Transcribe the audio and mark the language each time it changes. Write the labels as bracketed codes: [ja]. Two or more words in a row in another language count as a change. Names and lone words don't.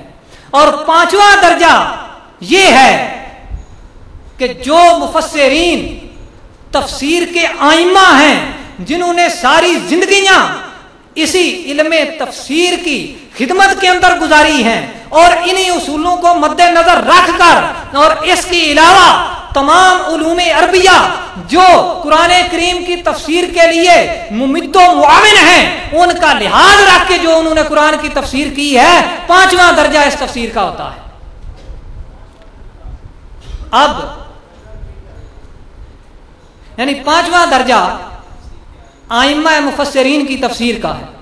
[ur] اور پانچواں درجہ یہ ہے کہ جو مفسرین تفسیر کے آئمہ ہیں جنہوں نے ساری زندگیاں اسی علم تفسیر کی خدمت کے اندر گزاری ہیں اور انہی اصولوں کو مد نظر رکھ کر اور اس کے علاوہ تمام علوم عربیہ جو قرآن کریم کی تفسیر کے لیے ممد و معاون ہیں ان کا لحاظ رکھ کے جو انہوں نے قرآن کی تفسیر کی ہے، پانچواں درجہ اس تفسیر کا ہوتا ہے. اب یعنی پانچواں درجہ ائمہ مفسرین کی تفسیر کا ہے.